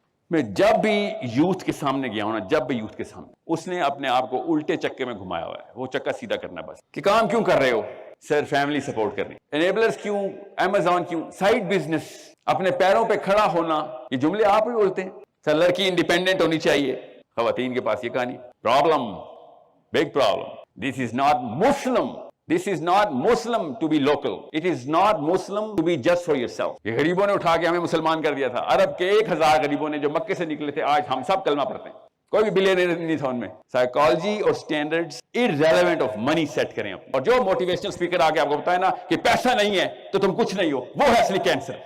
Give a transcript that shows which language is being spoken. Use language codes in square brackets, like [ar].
[ur] میں جب بھی یوتھ کے سامنے گیا ہوں نا، جب بھی یوتھ کے سامنے، اس نے اپنے آپ کو الٹے چکے میں گھمایا ہوا ہے. وہ چکا سیدھا کرنا بس کہ کام کیوں کر رہے ہو سر، فیملی سپورٹ کرنی، انیبلرز کیوں، امیزون کیوں، سائڈ بزنس، اپنے پیروں پہ کھڑا ہونا. یہ جملے آپ ہی بولتے ہیں. سر لڑکی انڈیپینڈنٹ ہونی چاہیے، خواتین کے پاس یہ کہانی. [en] Problem, big problem. This is not Muslim. This is not Muslim to be local. It is not Muslim to be just for yourself. [ur] یہ غریبوں نے اٹھا کے ہمیں مسلمان کر دیا تھا. عرب کے 1000 غریبوں نے جو مکے سے نکلے تھے، آج ہم سب کلمہ پڑھتے ہیں. کوئی بھی بلینئر نہیں تھا ان میں. سائیکالوجی اور standards [en] irrelevant of money [ur] set کریں آپ. اور جو موٹیویشنل اسپیکر آ کے آپ کو بتائے نا کہ پیسہ نہیں ہے تو تم کچھ نہیں ہو، وہ ہے اصلی کینسر.